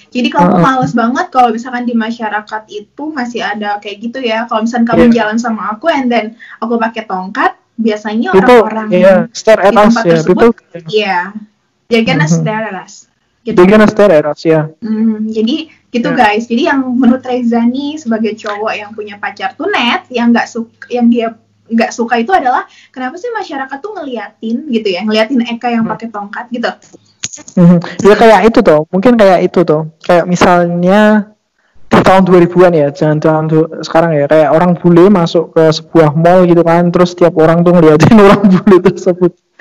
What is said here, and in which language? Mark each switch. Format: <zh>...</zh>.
<id>Jadi kamu males banget kalau misalkan di masyarakat itu masih ada kayak gitu ya. Kalau misalkan kamu jalan sama aku</id> <en>and then</en> <id>aku pakai tongkat, biasanya orang-orang</id> <en>stare at us ya, people they're gonna stare at us.</en> <id>Gitu.</id> <en>They're gonna stare at us ya.</en> <id>Jadi gitu guys. Jadi yang menurut Reza nih sebagai cowok yang punya pacar tunet, yang dia nggak suka itu adalah kenapa sih masyarakat tuh ngeliatin Eka yang pakai tongkat gitu. Ya kayak itu tuh, mungkin kayak itu tuh, kayak misalnya di tahun 2000-an ya, jangan tahun sekarang ya, kayak orang bule masuk ke sebuah mall gitu kan, terus tiap orang tuh ngeliatin orang bule tersebut.</id>